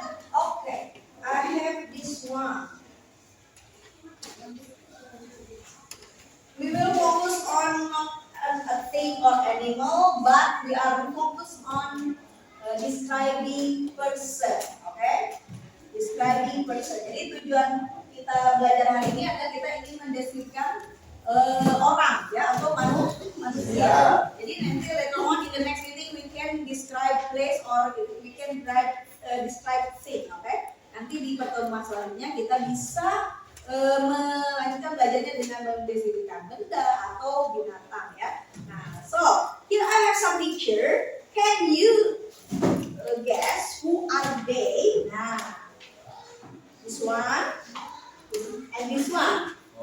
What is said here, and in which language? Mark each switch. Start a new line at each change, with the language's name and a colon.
English: Okay, I have this one. We will focus on not a thing or animal, but we are focused on describing person. Okay, describing person.
Indonesian: Jadi tujuan kita belajar hari ini adalah kita ingin mendeskripsikan orang ya atau manusia. Jadi nanti
English: later on in the next meeting we can describe place or we can describe thing.
Indonesian: Okay, nanti di pertemuan selanjutnya kita bisa melanjutkan belajarnya dengan mendeskripsikan benda atau binatang ya.
English: Nah, so here I have some picture. Can you guess who are they? Nah, this one and this one.